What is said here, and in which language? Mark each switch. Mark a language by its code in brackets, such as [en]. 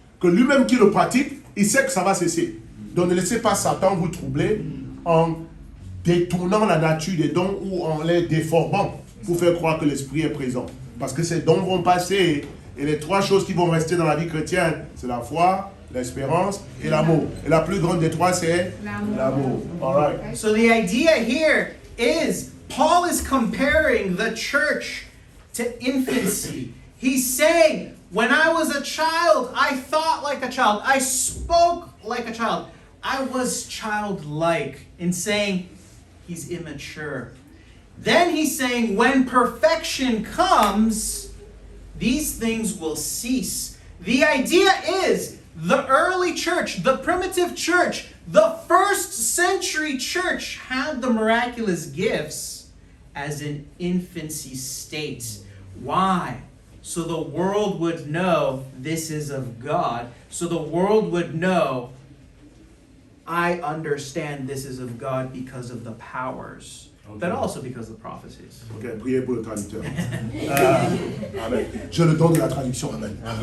[fr] Que lui-même qui le pratique, il sait que ça va cesser. Donc, ne laissez pas Satan vous troubler en détournant la nature des dons ou en les déformant pour faire croire que l'esprit est présent. Parce que ces dons vont passer et les 3 choses qui vont rester dans la vie chrétienne, c'est la foi, l'espérance et l'amour. Et la plus grande des 3, c'est l'amour. [en] All right. So the idea here is Paul is comparing the church to infancy. He's saying, when I was a child, I thought like a child. I spoke like a child. I was childlike in saying he's immature. Then he's saying when perfection comes, these things will cease. The idea is the early church, the primitive church, the first century church had the miraculous gifts as an infancy state. Why? So the world would know this is of God. So the world would know, I understand this is of God because of the powers, but also because of the prophecies. [fr] Ok, priez pour le traducteur. Amen. Je le don de la traduction. Amen.